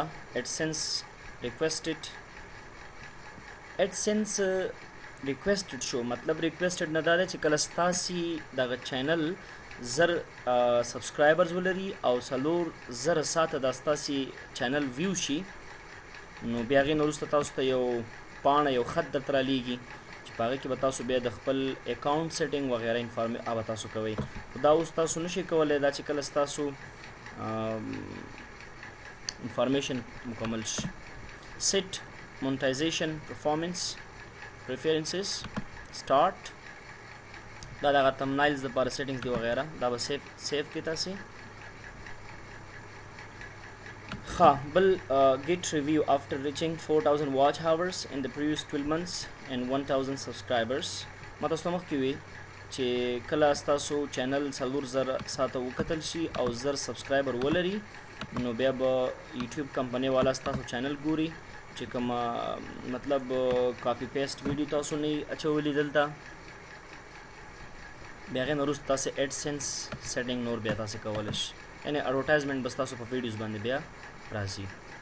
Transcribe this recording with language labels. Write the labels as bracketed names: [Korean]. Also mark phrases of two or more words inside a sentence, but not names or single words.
[English] AdSense requested AdSense requested [Pashto] شو مطلب ریکویسټډ نه دا دی چې کله ستاسې دغه چینل 1000 سبسکرایبرز ولري او 4000 ساعته دا ستاسې چینل ویو شي نو بیا هغې نه وروسته تاسو ته یو پاڼه یو خط درته رالیږي چې په هغې کې به تاسو بیا د خپل [English] account setting [Pashto] وغیره هغه تاسو کوئ. خو دا اوس تاسو نشئ کولی دا چې کله ستاسو انفارمیشن مکمل شي. [English] set monetization performance preferences start [Pashto] دا دغه thumbnails دپاره settings دی وغیره دا به سیف کړئ تاسې. ښه بل [English] get review after reaching 4000 watch hours in the previous 12 months and 1000 subscribers. [Pashto] ما تاسو ته مخکې وي چې کله ستاسو چینل 4000 ساعته وکتل شي او 1000 سبسکرایبر ولري نو بیا به یوټیوب کمپنۍ والا ستاسو چینل ګوري چې کوم مطلب [English] copy paste video [Pashto] تاسو نه اچولي دلته بیا هغې نه وروسته تاسې [English] AdSense setting [Pashto] نور بیا تاسې کولی شئ یعنې اډورټایزمنټ بس تاسو په ویډیوز باندې بیا راځي.